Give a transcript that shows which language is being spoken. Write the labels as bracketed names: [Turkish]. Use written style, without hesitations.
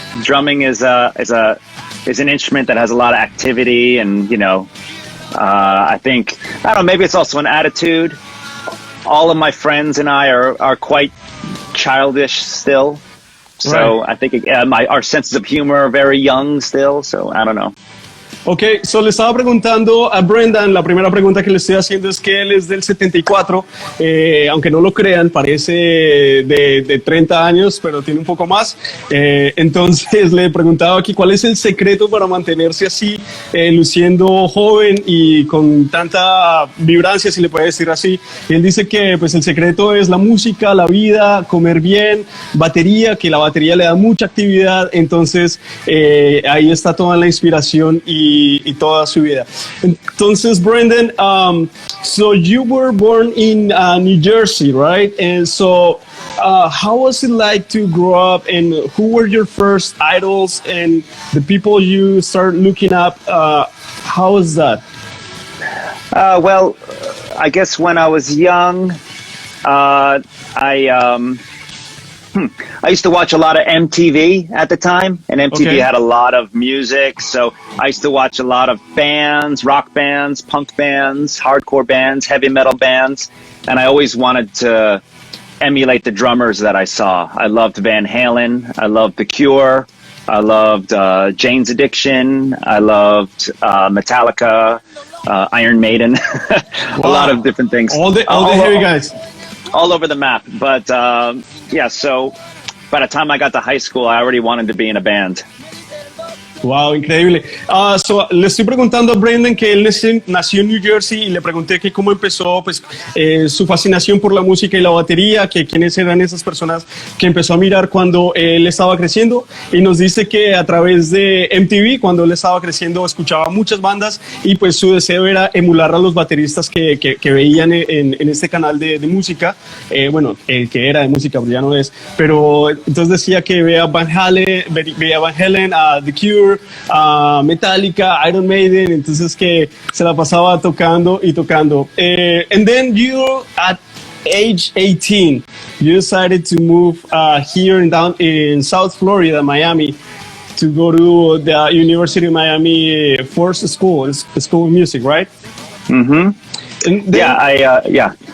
[English] Drumming is an instrument that has a lot of activity, and I don't know, maybe it's also an attitude. All of my friends and I are quite childish still. So right. I think our senses of humor are very young still, so I don't know. [Spanish] Ok, le estaba preguntando a Brendan, la primera pregunta que le estoy haciendo es que él es del 74, aunque no lo crean, parece de 30 años, pero tiene un poco más. Entonces le preguntaba aquí cuál es el secreto para mantenerse así, luciendo joven y con tanta vibrancia, si le puede decir así. Y él dice que pues el secreto es la música, la vida, comer bien, batería, que la batería le da mucha actividad, entonces ahí está toda la inspiración y toda su vida. Entonces, [English] Brendan, so you were born in New Jersey, right? And so how was it like to grow up, and who were your first idols and the people you started looking up? How was that? Well, I guess when I was young, I used to watch a lot of MTV at the time, and MTV had a lot of music, so I used to watch a lot of bands, rock bands, punk bands, hardcore bands, heavy metal bands, and I always wanted to emulate the drummers that I saw. I loved Van Halen, I loved The Cure, I loved Jane's Addiction, I loved Metallica, Iron Maiden, a lot of different things. All the heavy guys. All over the map, but yeah, so by the time I got to high school, I already wanted to be in a band. [Spanish] Wow, increíble. [English] So, [Spanish] le estoy preguntando a Brendan que él nació en New Jersey y le pregunté que cómo empezó pues, su fascinación por la música y la batería, que quiénes eran esas personas que empezó a mirar cuando él estaba creciendo, y nos dice que a través de MTV, cuando él estaba creciendo, escuchaba muchas bandas y pues su deseo era emular a los bateristas que veían en este canal de música, bueno, que era de música, pero ya no es, pero entonces decía que veía Van Halen, The Cure, Metallica, Iron Maiden, entonces que se la pasaba tocando y tocando. [English] And then you, at age 18, you decided to move here in South Florida, Miami, to go to the University of Miami Force School of Music, right? Mm-hmm. And then,